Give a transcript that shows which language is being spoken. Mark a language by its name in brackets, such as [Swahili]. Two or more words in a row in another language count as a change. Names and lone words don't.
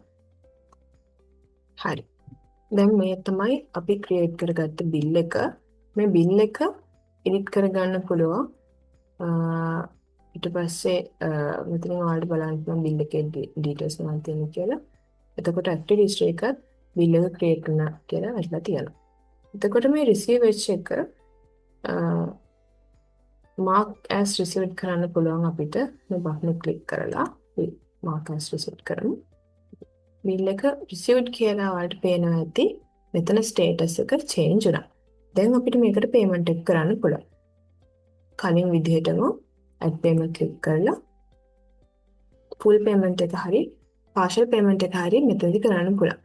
[Sinhala] හරි. දැන් මේ තමයි අපි create කරගත්ත bill එක. මේ bill එක edit කරගන්න පුළුවන්. ඊට පස්සේ මෙතන ඔයාලට බලන්න පුළුවන් bill එකේ details මොනවද තියෙන්නේ කියලා. එතකොට [English] active history [Sinhala] එකත් bill එක create කරන කියලා වැටලා තියෙනවා. එතකොට මේ receive එක [English] mark as received [Sinhala] කරන්න පුළුවන් අපිට මේ button එක click කරලා [English] mark as received [Sinhala] කරමු. bill එක received කියලා ඔයාලට පේනවා ඇති. මෙතන status එක change වුණා. දැන් අපිට මේකට payment එක කරන්න පුළුවන්. කලින් විදිහටම [English] add payment click [Sinhala] කරලා [English] full payment [Sinhala] එක හරි [English] partial payment [Sinhala] එක හරි මෙතනදී කරන්න පුළුවන්.